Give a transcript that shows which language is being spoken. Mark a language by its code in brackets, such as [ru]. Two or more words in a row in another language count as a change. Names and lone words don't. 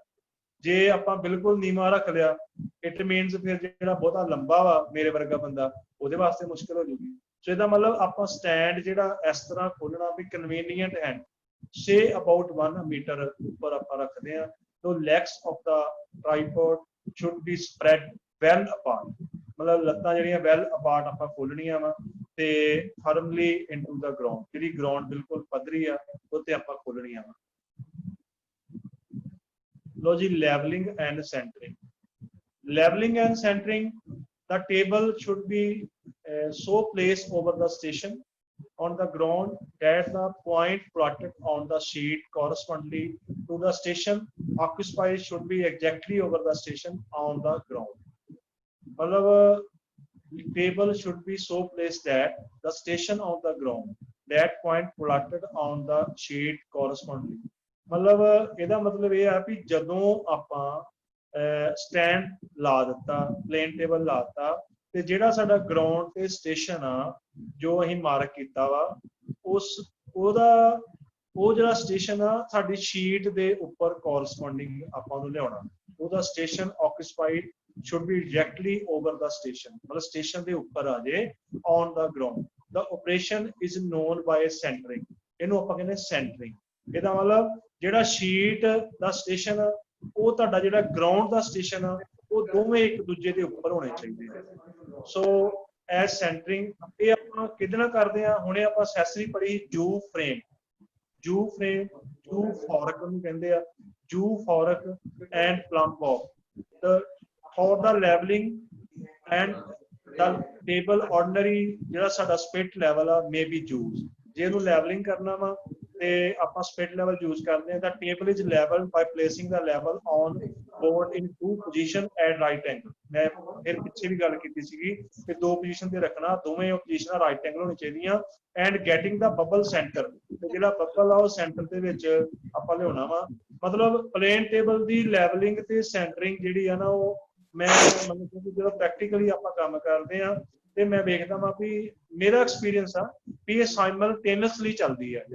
[pa] ਜੇ ਆਪਾਂ ਬਿਲਕੁਲ ਨੀਵਾਂ ਰੱਖ ਲਿਆ [en] it means [pa] ਫਿਰ ਜਿਹੜਾ ਬਹੁਤਾ ਲੰਬਾ ਵਾ ਮੇਰੇ ਵਰਗਾ ਬੰਦਾ ਉਹਦੇ ਵਾਸਤੇ ਮੁਸ਼ਕਿਲ ਹੋ ਜੂਗੀ। ਸੋ ਇਹਦਾ ਮਤਲਬ ਆਪਾਂ ਸਟੈਂਡ ਜਿਹੜਾ ਇਸ ਤਰ੍ਹਾਂ ਖੋਲਣਾ ਵੀ ਕਨਵੀਨੀਅੰਟ ਹੈ, [en] say about [pa] 1 ਮੀਟਰ ਉੱਪਰ ਆਪਾਂ ਰੱਖਦੇ ਆ। [en] ਤੋ legs of the tripod should be spread well apart, [pa] ਮਤਲਬ ਲੱਤਾਂ ਜਿਹੜੀਆਂ [en] well apart [pa] ਆਪਾਂ ਖੋਲਣੀਆਂ ਵਾ ਤੇ [en] firmly into the ground, [pa] ਜਿਹੜੀ ਗਰਾਊਂਡ ਬਿਲਕੁਲ ਪੱਧਰੀ ਆ ਉੱਤੇ ਆਪਾਂ ਖੋਲਣੀਆਂ ਵਾ। [en] ਲੋ ਜੀ levelling and centering. levelling and centering, the table should be so placed over the station on the ground that the point plotted on the sheet correspondingly to the station occupied should be exactly over the station on the ground। मतलब table should be so placed that the station on the ground, that point plotted on the sheet correspondingly। [pa] मतलब ਇਹਦਾ ਮਤਲਬ ਇਹ ਆ ਵੀ ਜਦੋਂ ਆਪਾਂ ਸਟੈਂਡ ਲਾ ਦਿੱਤਾ, ਪਲੇਨ ਟੇਬਲ ਲਾਤਾ ਤੇ ਜਿਹੜਾ ਸਾਡਾ ਗਰਾਊਂਡ ਤੇ ਸਟੇਸ਼ਨ ਆ ਜੋ ਅਸੀਂ ਮਾਰਕ ਕੀਤਾ ਵਾ ਉਹ ਜਿਹੜਾ ਸਟੇਸ਼ਨ ਆ ਸਾਡੀ ਸ਼ੀਟ ਦੇ ਉੱਪਰ ਕੋਰਸਪੋਂਡਿੰਗ ਆਪਾਂ ਨੂੰ ਲਿਆਉਣਾ। [en] ਉਹਦਾ station occupied should be directly over the station, [pa] मतलब station ਦੇ ਉੱਪਰ ਆ ਜੇ [en] on the ground। the operation is known by centering, [pa] ਇਹਨੂੰ ਆਪਾਂ ਕਹਿੰਦੇ centering। ਇਹਦਾ ਮਤਲਬ ਜਿਹੜਾ ਸ਼ੀਟ ਦਾ ਸਟੇਸ਼ਨ ਉਹ ਤੁਹਾਡਾ ਜਿਹੜਾ ਗਰਾਊਂਡ ਦਾ ਸਟੇਸ਼ਨ ਆ ਉਹ ਦੋਵੇਂ ਇੱਕ ਦੂਜੇ ਦੇ ਉੱਪਰ ਹੋਣੇ ਚਾਹੀਦੇ ਆ। ਸੋ ਐਸ ਸੈਂਟਰਿੰਗ ਇਹ ਆਪਾਂ ਕਿਹਦੇ ਨਾਲ ਕਰਦੇ ਆ? ਹੁਣੇ ਆਪਾਂ ਅਸੈਸਰੀ ਪੜ੍ਹੀ ਜੂ ਫਰੇਮ, ਜੂ ਫੋਰਕ ਨੂੰ ਕਹਿੰਦੇ ਆ, [en] U fork and plumb bob. For the leveling and the table ordinary [pa] ਜਿਹੜਾ ਸਾਡਾ [en] split level ਆ may be used। [pa] ਜੇ ਇਹਨੂੰ leveling ਕਰਨਾ ਵਾ ਤੇ ਆਪਾਂ [en] split level use [pa] ਕਰਦੇ ਆ। [en] The table is leveled by placing the level on board in 2 position at right angle। [pa] ਮੈਂ ਫਿਰ ਪਿੱਛੇ ਵੀ ਗੱਲ ਕੀਤੀ ਸੀਗੀ ਕਿ 2 ਪੋਜੀਸ਼ਨ ਤੇ ਰੱਖਣਾ, ਦੋਵੇਂ ਪੋਜੀਸ਼ਨਾਂ [en] right angle [pa] ਹੋਣੀ ਚਾਹੀਦੀਆਂ। [en] and getting the bubble center, [pa] ਤੇ ਜਿਹੜਾ ਬੱਬਲ ਆ ਉਹ ਸੈਂਟਰ ਦੇ ਵਿੱਚ ਆਪਾਂ ਲਿਆਉਣਾ ਵਾ। ਮਤਲਬ ਪਲੇਨ ਟੇਬਲ ਦੀ ਲੈਵਲਿੰਗ ਤੇ ਸੈਂਟਰਿੰਗ ਜਿਹੜੀ ਆ ਨਾ ਉਹ ਮੈਂ ਮਤਲਬ ਜਦੋਂ ਪ੍ਰੈਕਟੀਕਲੀ ਆਪਾਂ ਕੰਮ ਕਰਦੇ ਆ ਤੇ ਮੈਂ ਵੇਖਦਾ ਵਾਂ ਵੀ ਮੇਰਾ ਐਕਸਪੀਰੀਅੰਸ ਆ ਵੀ ਇਹ ਸਾਈਮਲਟੇਨੀਅਸਲੀ ਚੱਲਦੀ ਆ।